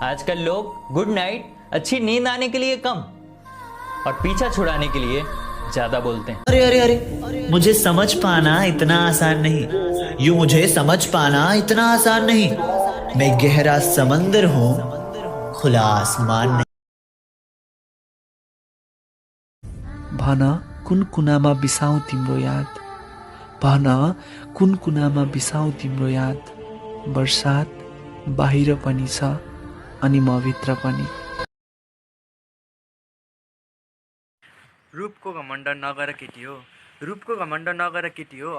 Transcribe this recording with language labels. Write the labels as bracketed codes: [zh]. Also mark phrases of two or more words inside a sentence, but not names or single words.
[hi] आजकल लोग [en] good night [hi] अच्छी नींद आने के लिए कम और पीछा छुड़ाने के लिए ज्यादा बोलते हैं। अरे अरे अरे, मुझे समझ पाना इतना आसान नहीं। यूं मुझे समझ पाना इतना आसान नहीं। मैं गहरा समंदर हूँ, खुला आसमान नहीं। [ne] भन कुन कुनामा बिसाउँ तिम्रो याद, भन कुन कुनामा बिसाउँ तिम्रो याद। बर्सात बाहिर पनि छ अनि म भित्र पनि। रूपको घमण्ड नगर केटी हो, रूपको घमण्ड नगर केटी हो।